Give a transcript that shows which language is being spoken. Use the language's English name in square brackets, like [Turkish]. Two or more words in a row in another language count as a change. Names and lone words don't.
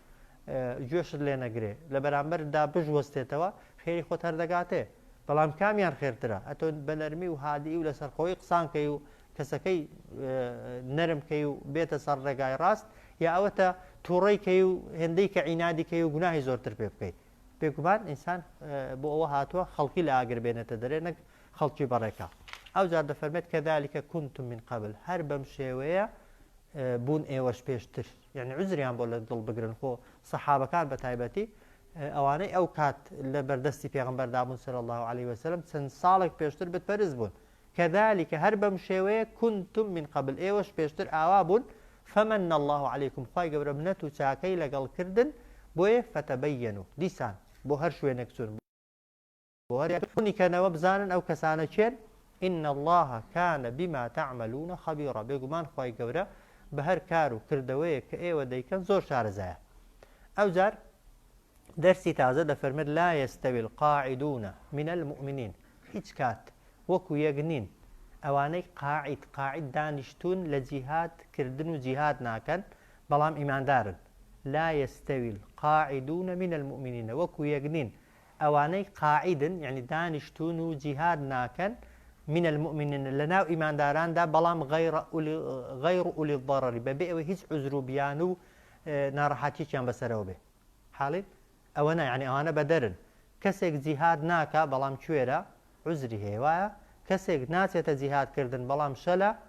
[Central Kurdish] گوێشت لێ نەگرێ لە بەرامبەردا بژوەستێتەوە خێری خۆت هەردەگاتێ بەڵام کامیان خێرترە ئەتۆ بە نەرمی و هادی و لەسەر خۆی قسانکەی و کەسەکەی نەرمکەی و بێتە سەر ڕێگای ڕاست یا ئەوەتە تووڕێیکەی و هێندەی کە عینادیکەی و گوناهی زۆرتر پێ بکەیت بێگومان ئینسان بۆ ئەوە هاتووە خەڵکی لە ئاگر بێنێتە دەرێ نەک خەڵکی بەڕێکە ئەو جار دەفەرمێت [Arabic] کەذلك كنتم من قبل [Central Kurdish] هەر بەم شێوەیە بوون ئێوەش پێشتر یعنی عوزریان بۆ لە دڵ بگرن خۆ سەحابەکان بە تایبەتی ئەوانەی ئەو کات لە بەردەستی پێغەمبەردا بوون [Arabic] صلی الله عليه وسلم [Central Kurdish] چەند ساڵێک پێشتر بتپەرست بوون كذلك هەر بەم شێوەیە [Arabic] كنتم من قبل [Central Kurdish] ئێوەش پێشتر ئاوا بوون [Arabic] فمن الله عليكم [Central Kurdish] خوای گەورە منەت و چاکەی لەگەڵ کردن بۆیە فتەبەینوا دیسان بۆ هەر شوێنێک چون بۆ هەرکەنەوە بزانن ئەو کەسانە چێن [Arabic] إن الله كان بما تعملون خبيرا [Central Kurdish] بێگومان خوای گەورە بە هەر کار و کردەوەیە کە ئێوە دەیکەن زۆر شارەزایە ئەو جار دەرسی تازە دەفەرمێت [Arabic] لا يستوي القاعدون من المؤمنين [Central Kurdish] هیچ کات وەکو یەک نین ئەوانەی قاعد دانیشتون لە جیهاد کردن و جیهاد ناکەن بەڵام ئیماندارن [Arabic] لا يستوي القاعدون من المؤمنين [Central Kurdish] وەکو یەک نین ئەوانەی قاعدن یعنی دانیشتون و جیهاد ناکەن [Arabic] من المؤمنين [Central Kurdish] لناو ئیمانداراندا بەڵام [Arabic] غەیر ئولی الضەرەری [Central Kurdish] بەبێ ئەوە هیچ عوزر و بیان و ناڕەحەتییان بەسەرەوە بێ حاڵیت ئەوە نه یعنی ئەوانە بەدەرن کەسێک جیهاد ناکە بەڵام کوێرە عوزری هەیە وایە کەسێک ناچێتە جیهادکردن بەڵام شەلە